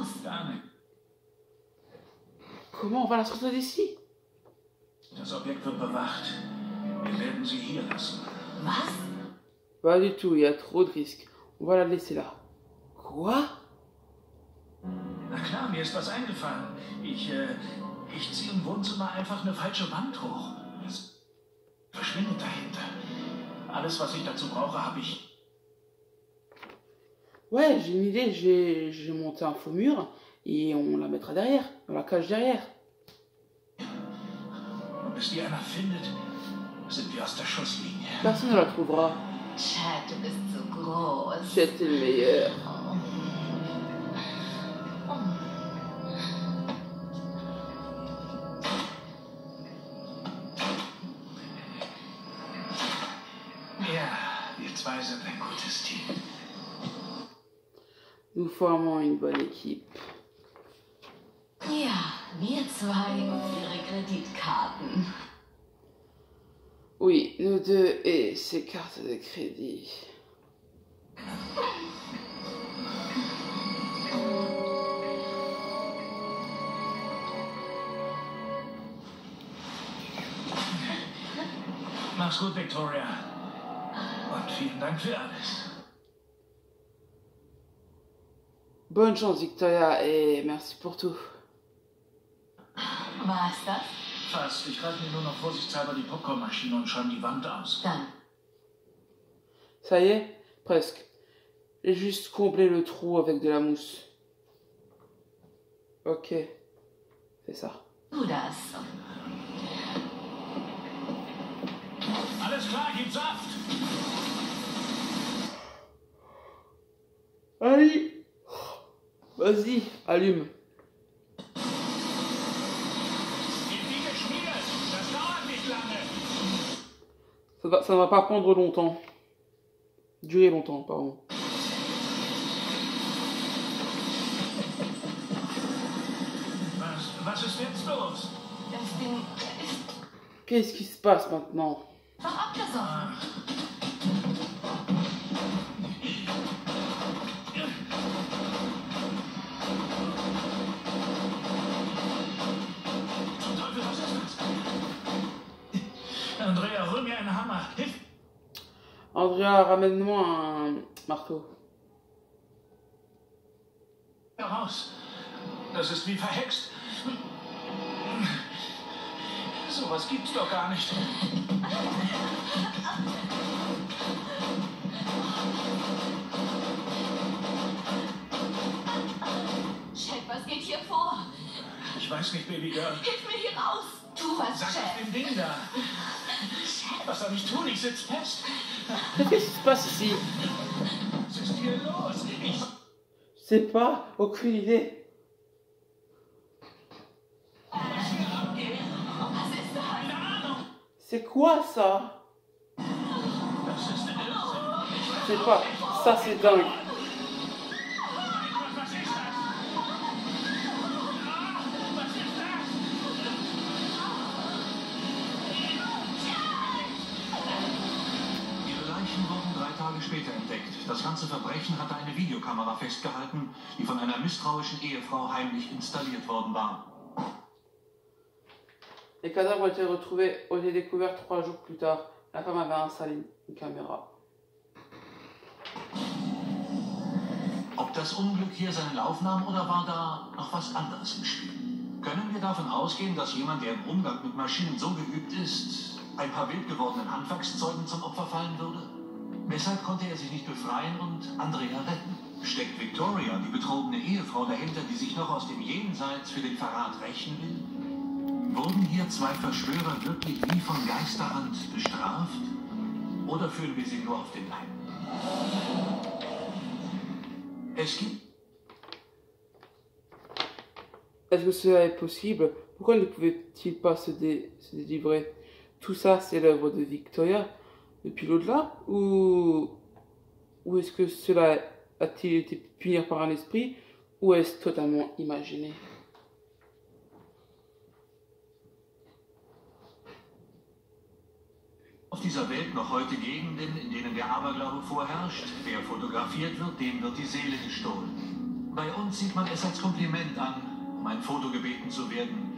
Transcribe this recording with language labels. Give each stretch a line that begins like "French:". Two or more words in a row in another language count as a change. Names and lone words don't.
German: Gar nicht.
French: Comment on va la sortir d'ici?
German: Das Objekt wird bewacht. Wir werden sie hier lassen. Was?
French: Pas du tout, il y a trop de risques. On va la laisser là. Quoi?
German: Na klar, mir ist was eingefallen. Ich ziehe im Wohnzimmer einfach eine falsche Wand hoch. Es verschwindet dahinter. Alles, was ich dazu brauche, habe ich.
French: Ouais, j'ai une idée. J'ai monté un faux mur et on la mettra derrière. On la cache derrière.
German: Und bis die einer findet, sind wir aus der Schusslinie.
French: Personne ne la trouvera.
German: Chad, du bist so groß.
French: C'est le meilleur.
German: Ja, wir zwei sind ein gutes Team.
French: Nous formons une bonne équipe.
German: Ja, wir zwei und ihre Kreditkarten.
French: Oui, nous deux et ses cartes de crédit.
German: Mach's gut, Victoria. Und vielen Dank für alles.
French: Bonne chance, Victoria, et merci pour tout.
German: War's das? Fast. Ich greife mir nur noch vorsichtshalber die Popcornmaschine und schäume die Wand aus. Dann.
French: Ça y est, presque. J'ai juste comblé le trou avec de la mousse. Ok, c'est ça.
German: Tu das. Alles klar, gib Saft!
French: Allez, vas-y, allume.
German: Wie geschmiert! Das dauert nicht lange!
French: Ça ne va pas prendre longtemps. Durer longtemps, pardon.
German: Was ist jetzt los? Das Ding ist
French: Qu'est-ce qui se passe maintenant?
German: doch abgesoffen. Zum Teufel, was ist das? Andrea, hol mir einen Hammer. Hilf!
French: Andrea, ramène-moi un marteau.
German: Heraus! Das ist wie verhext. Sowas gibt's doch gar nicht. Chad, was geht hier vor? Ich weiß nicht,
English: Baby Girl.
German: Hilf mir hier raus. Tu was, Sag auf Chad. dem Ding da. Chad, Was soll ich tun? Ich sitz fest.
French: Qu'est-ce qui se passe ici?
German: Was ist hier los? Ich...
French: Je sais pas, aucune idée.
German: was ist das? Keine Ahnung.
French: C'est quoi ça?
German: Das ist Irrsinn.
French: Je sais pas, ça c'est dingue.
German: Was ist das? Was ist das? Ihre Leichen wurden 3 Tage später entdeckt. Das ganze Verbrechen hatte eine Videokamera festgehalten, die von einer misstrauischen Ehefrau heimlich installiert worden war.
French: Les cadavres ont été découverts 3 jours plus tard. La femme avait installé une caméra.
German: Ob das Unglück hier seinen Lauf nahm oder war da noch was anderes im Spiel? Können wir davon ausgehen, dass jemand, der im Umgang mit Maschinen so geübt ist, ein paar wild gewordenen Handwerkszeugen zum Opfer fallen würde? Deshalb konnte er sich nicht befreien und Andrea retten. Steckt Victoria, die betrogene Ehefrau, dahinter, die sich noch aus dem Jenseits für den Verrat rächen will? Wurden hier zwei Verschwörer wirklich wie von Geisterhand bestraft? Oder führen wir sie nur auf den Leib? Es gibt...
French: Est-ce que cela est possible? Pourquoi ne pouvait-il pas se délivrer? Tout ça, c'est l'œuvre de Victoria depuis l'au-delà? Ou est-ce que cela a-t-il été puni par un esprit? Ou est-ce totalement imaginé?
German: Auf dieser Welt noch heute Gegenden, in denen der Aberglaube vorherrscht. Wer fotografiert wird, dem wird die Seele gestohlen. Bei uns sieht man es als Kompliment an, um ein Foto gebeten zu werden.